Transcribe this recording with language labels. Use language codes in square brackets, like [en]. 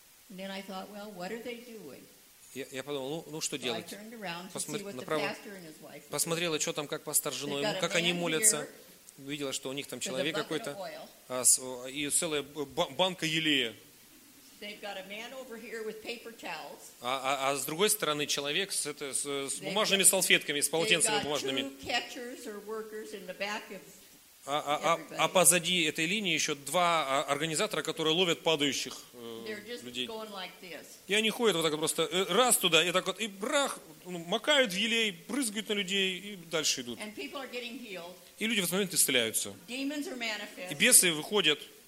[en] And then I thought, well, what are they doing? [ru] Я подумал, ну что [en] so [ru] делать? [en] I turned around to see what the pastor and his wife were. [ru] Посмотрела, что там, как пастор с женой, как они молятся. Увидела, что у них там человек какой-то. И целая банка елея. [en] They've got a man over here with paper towels. [ru] А с другой стороны человек с бумажными салфетками, с полотенцами бумажными. [en] They've got two catchers or workers in the back of [ru] А позади этой линии еще два организатора, которые ловят падающих людей. [en] Like [ru] и они ходят вот так вот просто раз туда, и так вот, и брах, макают в елей, брызгают на людей, и дальше идут. И люди в этот момент исцеляются. И бесы выходят.